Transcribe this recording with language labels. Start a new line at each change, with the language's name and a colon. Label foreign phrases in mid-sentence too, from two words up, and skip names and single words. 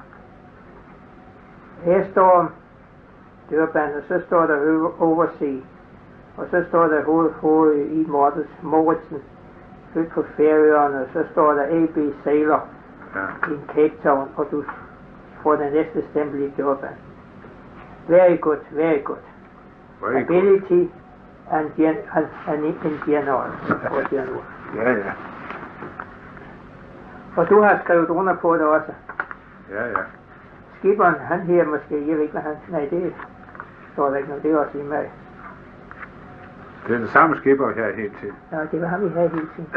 Danish: Her står Durban, og så står der Oversea. Og så står der hoved i Moritsen, født på Færøerne, og så står der A.B. Sailor i Cape Town, og du får den næste stempel i Durban.
English: Very good. Ability and in general.
Danish: Ja. Og du har skrevet under på det også. Ja. Skipperen, han her måske, jeg ved ikke, hvad han... Nej, det står der ikke noget, det er også i mig. Det er den samme skipper her hele tiden. Ja, det var ham, vi havde hele tiden.